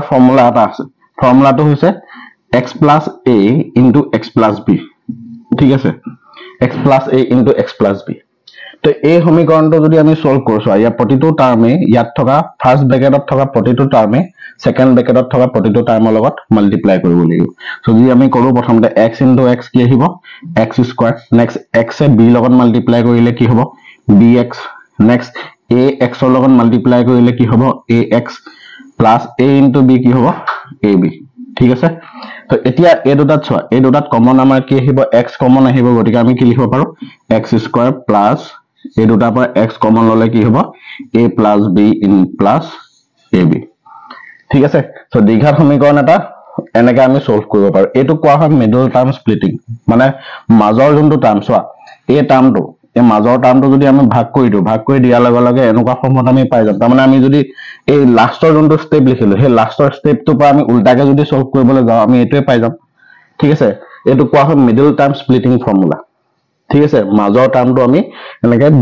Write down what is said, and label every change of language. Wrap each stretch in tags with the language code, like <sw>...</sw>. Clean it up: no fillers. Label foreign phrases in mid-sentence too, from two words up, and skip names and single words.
<as>ফৰ্মুলা এটা আছে ফৰ্মুলাটো হৈছে</as> <en>x plus a into x plus b</en> <as>ঠিক আছে</as> <en>x plus a into x plus b</en> <as>তো এই সমীকৰণটো যদি আমি সলভ কৰছো ইয়া প্ৰতিটো টাৰ্মে ইয়াত থকা</as> <en>first bracketত</en> <as>থকা প্ৰতিটো টাৰ্মে</as> <en>second bracketত</en> <as>থকা প্ৰতিটো টাৰ্মৰ লগত মাল্টিপ্লাই কৰিব লাগিব সো যদি আমি কৰো প্ৰথমতে</as> <en>x into x</en> <as>কি আহিব</as> <en>x square</en> <as>নেক্সট x এ b লগত মাল্টিপ্লাই কৰিলে কি হ'ব bx নেক্সট a x ৰ লগত মাল্টিপ্লাই কৰিলে কি হ'ব</as> <en>ax plus a into b</en> <as>কি হ'ব ab ঠিক আছে তো এতিয়া এই দুটাত চোৱা এই দুটাত কমন আমাৰ কি আহিব x কমন আহিব গতিকে আমি কি লিখিব পাৰো</as> <en>x square plus</en> <as>এই দুটাৰ পৰা x কমন ললে কি হ'ব</as> <en>a plus b in plus ab</en> <as>ঠিক আছে সো দ্বিঘাত সমীকৰণ এটা এনেকৈ আমি সলভ কৰিব পাৰো এটো কোৱা হয়</as> <en>middle term splitting</en> <as>মানে মাজৰ যোনটো টাৰ্ম চোৱা এই টাৰ্মটো এই মাজৰ টাৰ্মটো যদি আমি ভাগ কৰি দিয়াৰ লগে লগে এনেকুৱা ফৰ্মত আমি পাই যাম তাৰ মানে আমি যদি এই লাষ্টৰ যোনটো স্টেপ লিখিলো সেই লাষ্টৰ স্টেপটো পৰা আমি উল্টাকে যদি সলভ কৰিবলৈ যাওঁ আমি এটোৱে পাই যাম ঠিক আছে এটো কোৱা হয়</as> <en>middle term splitting formula</en> <as>ঠিক আছে মাজৰ টাৰ্মটো আমি এনেকৈ</as>